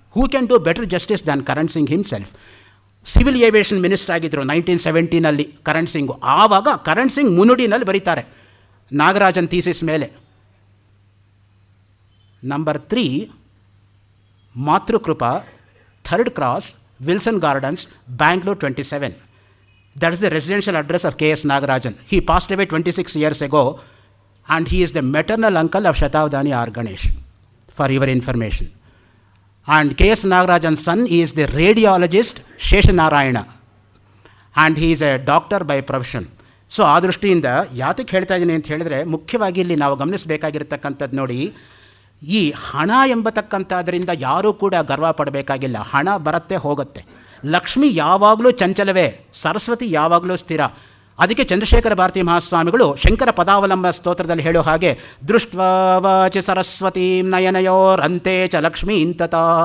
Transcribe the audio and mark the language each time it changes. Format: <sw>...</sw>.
<en>Who can do better justice than Karan Singh himself.</en> <kn>Civil aviation minister ಆಗಿದ್ದರು 1970ನಲ್ಲಿ ಕರಣ್ ಸಿಂಗು. ಆವಾಗ ಕರಣ್ ಸಿಂಗ್ ಮುನ್ನುಡಿನಲ್ಲಿ ಬರೀತಾರೆ Nagarajan thesis ಮೇಲೆ. Number 3 ಮಾತೃಕೃಪಾ, 3rd cross, Wilson gardens, Bangalore 27.</kn> <en>That is the residential address of K.S. Nagarajan. He passed away 26 years ago, and he is the maternal uncle of Shatabdani R. Ganesh, for your information. And K.S. Nagarajan's son is the radiologist Sheshanarayana, and he is a doctor by profession.</en> <kn>So ಆ ದೃಷ್ಟಿಯಿಂದ ಯಾತಕ್ಕೆ ಹೇಳ್ತಾ ಇದ್ದೀನಿ ಅಂತ ಹೇಳಿದ್ರೆ, ಮುಖ್ಯವಾಗಿ ಇಲ್ಲಿ ನಾವು ಗಮನಿಸಬೇಕಾಗಿರ್ತಕ್ಕಂಥದ್ದು ನೋಡಿ, ಈ ಹಣ ಎಂಬತಕ್ಕಂಥದ್ರಿಂದ ಯಾರೂ ಕೂಡ ಗರ್ವ ಪಡಬೇಕಾಗಿಲ್ಲ. ಹಣ ಬರುತ್ತೆ ಹೋಗುತ್ತೆ. ಲಕ್ಷ್ಮಿ ಯಾವಾಗಲೂ ಚಂಚಲವೇ, ಸರಸ್ವತಿ ಯಾವಾಗಲೂ ಸ್ಥಿರ. ಅದಕ್ಕೆ ಚಂದ್ರಶೇಖರ ಭಾರತಿ ಮಹಾಸ್ವಾಮಿಗಳು ಶಂಕರ ಪದಾವಲಂಬ ಸ್ತೋತ್ರದಲ್ಲಿ ಹೇಳೋ ಹಾಗೆ,</kn> <sa>ದೃಷ್ಟ್ವಾ ವಾಚಿ ಸರಸ್ವತೀಂ ನಯನಯೋರಂತೆ ಚ ಲಕ್ಷ್ಮೀ ಇಂತತ.</sa>